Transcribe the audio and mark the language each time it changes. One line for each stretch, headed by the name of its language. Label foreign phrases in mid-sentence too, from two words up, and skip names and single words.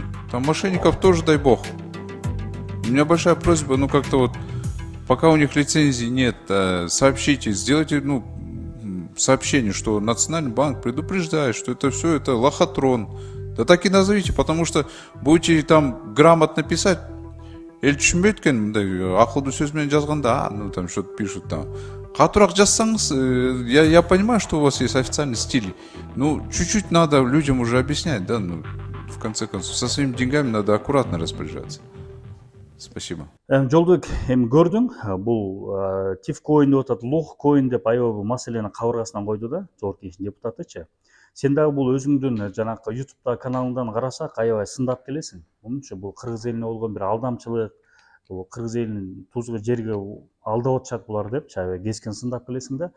Russian: Там мошенников тоже, дай бог. У меня большая просьба, как-то вот, пока у них лицензии нет, сообщите, сделайте, сообщение, что Национальный банк предупреждает, что это все, это лохотрон. Да так и назовите, потому что будете там грамотно писать,
Kyrgyz: эл түшүнбөйт экен мындай акылдуу сөз менен жазганда,
Russian: там что-то пишут там.
Kyrgyz: Катуураак жазсаңыз,
Russian: я понимаю, что у вас есть официальный стиль. Чуть-чуть надо людям уже объяснять, да, в конце концов, со своими деньгами надо аккуратно распоряжаться. Спасибо.
Kyrgyz: Жолдобек, эми көрдүң, бул тифкоин деп атат, лохкоин деп аябай маселени кабыргасынан койду да, Жогорку Кеңештин депутатычы. Сен дагы бул өзүңдүн жанакы YouTube каналыңдан карасак аябай сындап келесиң. Мунча бул кыргыз элине болгон бир алдамчылык, бул кыргыз элин тузга жерге алдап атышат булар деп аябай кескин сындап келесиң да.